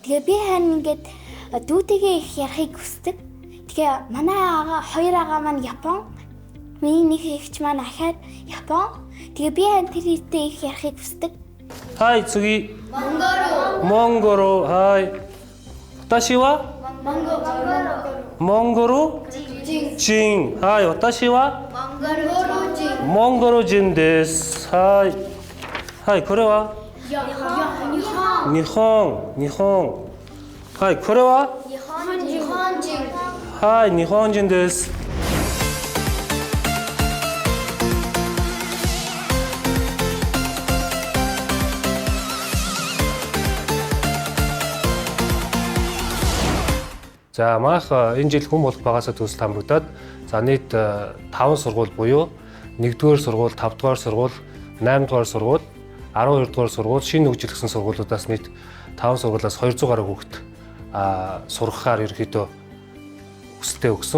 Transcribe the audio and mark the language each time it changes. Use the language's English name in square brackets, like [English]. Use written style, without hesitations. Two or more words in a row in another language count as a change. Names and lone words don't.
[Mongolian] Тэгээ би харин ингээд дүүтэйгээ их ярахыг хүсдэг. Тэгээ манай хоёр ага маань Япон. Миний нэг эгч маань ахаад Япон. Тэгээ би харин тэрийтэй их ярахыг хүсдэг. [Japanese] はい、次。モンゴル。はい. 私は？モンゴル. 人。はい、私は？モンゴル人です。はい. はい、これは？日本. はい、これは？はい、日本人です. [Mongolian] За манайх энэ жил хүн болох багасаа төсөл хамрагдаад за нийт 5 сургууль буюу 1-р сургууль, 5-р сургууль, 8-р сургууль, 12-р сургууль, шинэ хөгжүүлсэн сургуулиудаас нийт 5 сургуулиас 200 гаруй хүүхэд сургахаар ерөнхийдөө хүсэлтээ өгсөн.